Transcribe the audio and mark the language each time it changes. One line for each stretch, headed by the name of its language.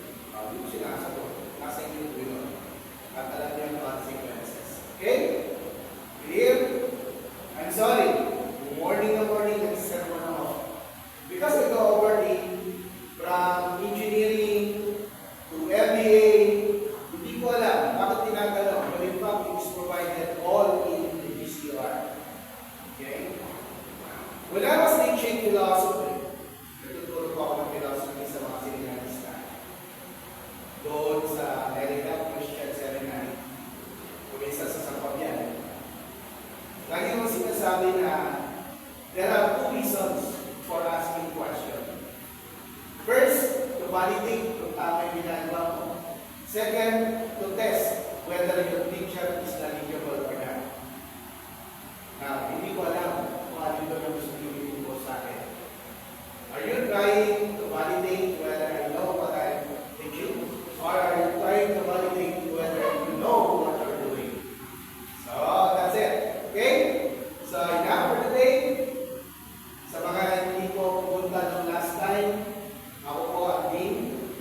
Filipino: Hindi ko sinasagot. Nasa inyo ko yun. At alam niyo ang consequences. Okay? Clear?
English: I'm sorry. Morning,
Filipino: nag-serve ako.
English: Because I go over from engineering to MBA,
Filipino: hindi ko alam bakit tinatanong.
English: But in fact, it is provided all in the GCR. Okay? When I was teaching philosophy,
Filipino: natuturo ko ako ng philosophy sa mga seminarista. Doon sa America Christian Seminary. Kung isa sa Sampabian. Lagi mo sinasabi na
English: there are two reasons for asking questions. First, to validate
Filipino: kung tama yung ginagawa mo.
English: Second, to test whether your teacher is knowledgeable or not.
Filipino: Now, hindi ko alam kung ano yung gusto nyo po sa akin.
English: Are you trying to validate whether I know what I'm teaching? Or are you trying to validate whether you know what you're doing? So, that's it. Okay? So, enough for today.
Filipino: Sa mga hindi po pumunta ng last time, ako po ang dean.